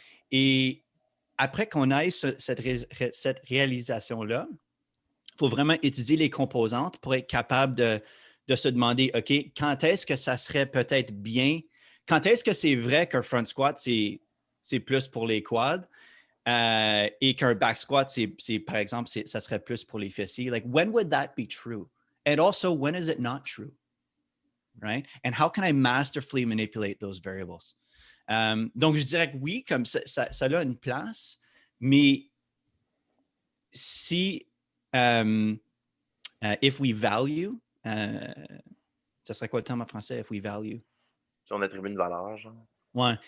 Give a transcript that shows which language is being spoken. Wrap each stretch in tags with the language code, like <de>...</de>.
<fr>Et après qu'on ait cette réalisation-là, il faut vraiment étudier les composantes pour être capable de se demander, OK, quand est-ce que ça serait peut-être bien, quand est-ce que c'est vrai qu'un front squat, c'est plus pour les quads et qu'un back squat, par exemple, ça serait plus pour les fessiers.</fr> <en>Like, when would that be true? And also, when is it not true? Right? And how can I masterfully manipulate those variables?</en> <fr>Donc, je dirais que oui, comme ça a une place, mais si,</fr> <en>if we value,</en> <fr>ça serait quoi le terme en français, if we value? Si on attribue une valeur, genre. Ouais.</fr>